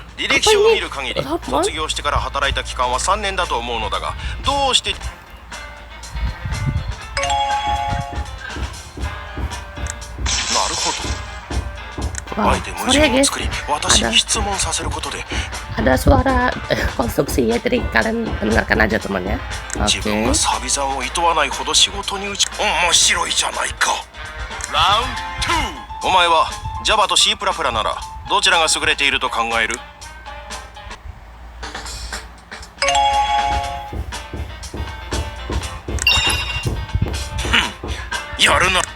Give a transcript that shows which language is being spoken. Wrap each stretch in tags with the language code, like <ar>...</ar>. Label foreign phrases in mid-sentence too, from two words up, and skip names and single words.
<ja>履歴書を見る限り卒業してから働いた期間は3年だと思うのだが、どうしてなるほど。あえて矛盾を作り私に質問させることで</ja> <id>Ada suara konstruksi ya, jadi kalian dengarkan aja teman ya.</id> <ja>自分</ja> <id>Oke.</id> <ja>がサビ残を厭わないほど仕事に打ち面白いじゃないか。ラウンド2。お前は Java と C++ ならどちらが優れていると考える？やるな。</ja>